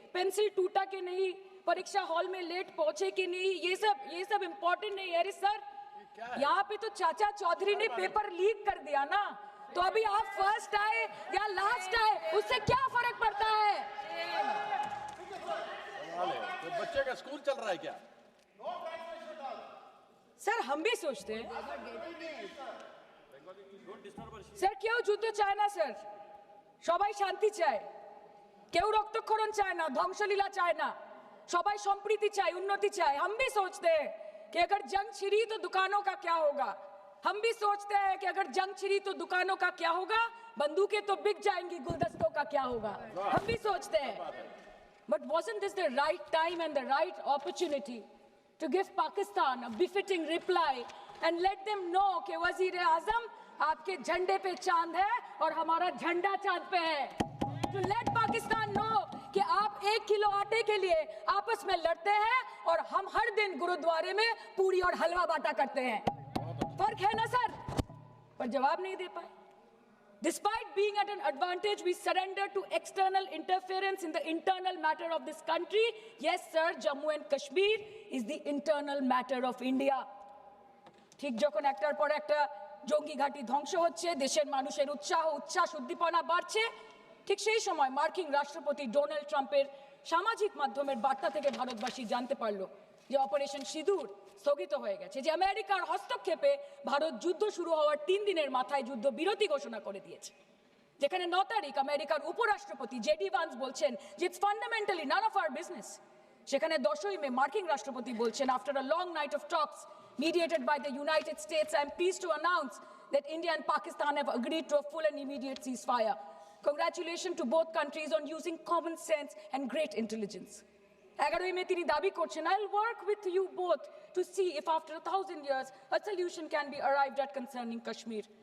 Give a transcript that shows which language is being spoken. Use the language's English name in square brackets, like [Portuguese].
[Hindi] Pencil टूटा कि नहीं, परीक्षा हॉल में लेट पहुंचे कि नहीं, ये सब इंपॉर्टेंट नहीं है। अरे सर यहाँ पे तो चाचा चौधरी ने पेपर लीक कर दिया ना, तो अभी आप फर्स्ट आए या लास्ट आए उससे क्या फर्क पड़ता है? तो बच्चे का स्कूल चल रहा है क्या? सर हम भी सोचते हैं [Bangla] স্যার কেউ যুদ্ধ চায় না স্যার, সবাই শান্তি চায়, কেউ রক্তক্ষরণ চায় না, ধ্বংসলীলা চায় না, সবাই সম্প্রীতি চায়, [Hindi] उन्नति चाहे। हम भी सोचते हैं कि अगर जंग छिड़ी तो दुकानों का क्या होगा। हम भी सोचते हैं कि अगर जंग छिड़ी तो दुकानों का क्या होगा, बंदूकें तो बिक जाएंगी, गुलदस्तों का क्या होगा। हम भी सोचते हैं, [English] but wasn't this the right time and the right opportunity to give Pakistan a befitting reply and let them know [Hindi] कि वजीर आजम आपके झंडे पे चांद है और हमारा झंडा चांद पे है। [English] To let [Hindi] पाकिस्तान know कि आप 1 किलो आटे के लिए आपस में लड़ते हैं और हम हर दिन गुरुद्वारे में पूरी और हलवा बांटा करते हैं। फर्क है ना सर? पर जवाब नहीं दे पाए। [English] Despite being at an advantage, we surrender to external interference in the internal matter of this country. Yes, sir, Jammu and Kashmir is the internal matter of India. [Bangla] ঠিক যখন একটার পর একটা জঙ্গি ঘাঁটি ধ্বংস হচ্ছে, দেশের মানুষের উচ্ছ্বাস উদ্দীপনা বাড়ছে, ঠিক সেই সময় মার্কিন রাষ্ট্রপতি ডোনাল্ড ট্রাম্পের সামাজিক মাধ্যমের বার্তা থেকে ভারতবাসী জানতে পারলো যে অপারেশন সিঁদুর স্থগিত হয়ে গেছে, যে আমেরিকার হস্তক্ষেপে ভারত যুদ্ধ শুরু হওয়ার 3 দিনের মাথায় যুদ্ধ বিরতি ঘোষণা করে দিয়েছে। যেখানে 9 তারিখ আমেরিকার উপরাষ্ট্রপতি জেডি ভান্স বলছেন যে [English] It's fundamentally none of our business. [Bangla] সেখানে 10ই মে মার্কিন রাষ্ট্রপতি বলছেন [English] After a long night of talks mediated by the United States, I am pleased to announce that India and Pakistan have agreed to a full and immediate ceasefire. Congratulations to both countries on using common sense and great intelligence. [Bangla] 11ই মে তিনি দাবি করছেন [English] I'll work with you both to see if after 1000 years a solution can be arrived at concerning Kashmir.